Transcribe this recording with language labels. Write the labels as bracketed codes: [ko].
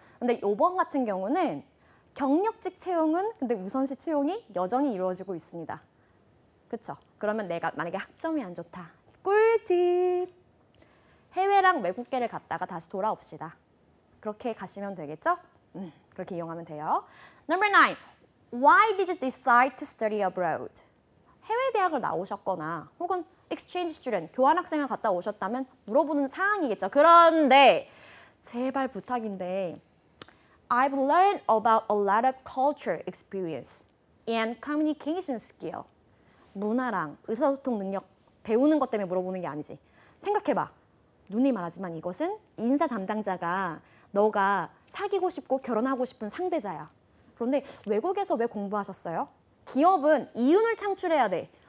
[ko] 근데 이번 같은 경우는 경력직 채용은 근데 우선시 채용이 여전히 이루어지고 있습니다. 그렇죠? 그러면 내가 만약에 학점이 안 좋다. 꿀팁! 해외랑 외국계를 갔다가 다시 돌아옵시다. 그렇게 가시면 되겠죠? 그렇게 이용하면 돼요. Number 9. [en] Why did you decide to study abroad? [ko] 해외 대학을 나오셨거나 혹은 exchange student, 교환학생을 갔다 오셨다면 물어보는 사항이겠죠. 그런데 제발 부탁인데 [en] I've learned about a lot of culture experience and communication skill. [ko] 문화랑 의사소통 능력 배우는 것 때문에 물어보는 게 아니지. 생각해봐. 누누이 말하지만 이것은 인사 담당자가 너가 사귀고 싶고 결혼하고 싶은 상대자야. 그런데 외국에서 왜 공부하셨어요? 기업은 이윤을 창출해야 돼.